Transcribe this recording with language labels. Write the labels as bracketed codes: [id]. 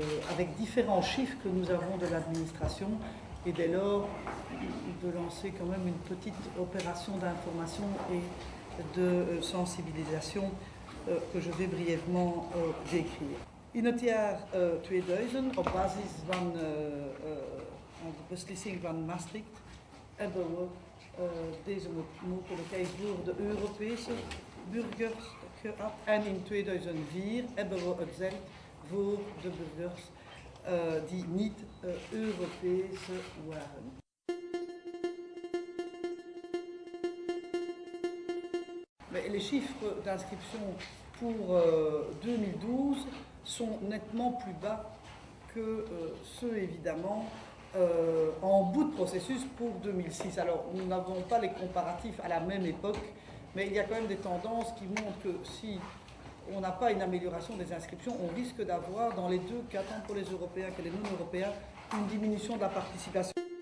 [fr] avec différents chiffres que nous avons de l'administration et dès lors de lancer quand même une petite opération d'information et de sensibilisation que je vais brièvement décrire. [nl] In het jaar 2000, op basis van de beslissing van Maastricht, hebben we deze mogelijkheid voor de Europese burgers gehad. En in 2004 hebben we het zelf voor de burgers die niet Europese waren. [fr] Mais les chiffres d'inscription pour 2012 sont nettement plus bas que ceux évidemment en bout de processus pour 2006. Alors nous n'avons pas les comparatifs à la même époque, mais il y a quand même des tendances qui montrent que si on n'a pas une amélioration des inscriptions, on risque d'avoir dans les deux cas, tant pour les Européens que les non-Européens, une diminution de la participation.